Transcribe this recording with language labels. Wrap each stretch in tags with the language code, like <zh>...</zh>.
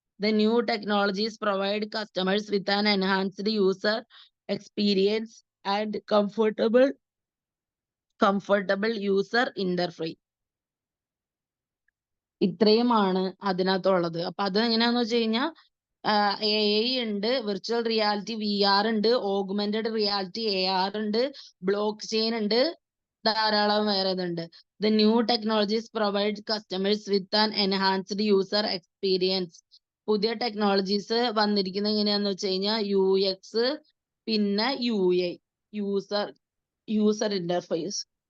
<en>The new technologies provide customers with an enhanced user experience and comfortable user interface.</en> <ml>ഇത്രയുമാണ് അതിനകത്തുള്ളത്. അപ്പൊ അത് എങ്ങനെയാന്ന് വെച്ച് കഴിഞ്ഞാൽ AI ഉണ്ട്, വിർച്വൽ റിയാലിറ്റി VR ഉണ്ട്, ഓഗ്മെന്റഡ് റിയാലിറ്റി AR ഉണ്ട്, ബ്ലോക്ക് ചെയിൻ ഉണ്ട്, ധാരാളം വേറെ ഇതുണ്ട്.</ml> <en>The new technologies provide customers with an enhanced user experience.</en> <ml>പുതിയ ടെക്നോളജീസ് വന്നിരിക്കുന്നത് എങ്ങനെയാന്ന് വെച്ച് കഴിഞ്ഞാൽ UX പിന്നെ UI, യൂസർ ഇന്റർഫേസ്.</ml>